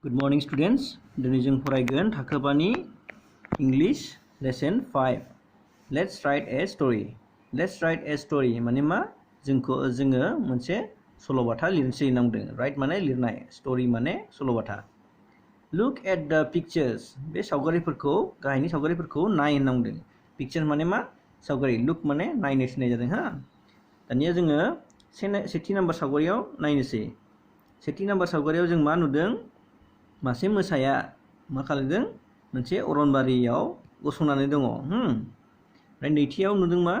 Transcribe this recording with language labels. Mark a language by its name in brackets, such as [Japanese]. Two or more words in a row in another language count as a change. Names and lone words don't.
[English] Good morning students. [Bodo] दिनै जों फरायगोन थाखोबानि [English] English lesson 5. Let's write a story. Let's write a story [Bodo] माने मा जोङो मोनसे सल'बाथा लिरनोसै नांदों. Write माने लिरनाय, story माने सल'बाथा. [English] Look at the pictures. [Bodo] बे सावगारिफोरखौ गाहायनि सावगारिफोरखौ नाय होननांदों. Picture माने मा सावगारि, look माने नायनो थिननाय जादों हा. दानिया जोङो सेथि नाम्बार सावगारियाव नायनोसै. सेथि नाम्बार सावगारियाव जों मा नुदों? मासे मोसाया मा खालामदों? मोनसे अरनबारियाव गसंनानै दङ। ओमफ्राय नैथियाव नुदों मा?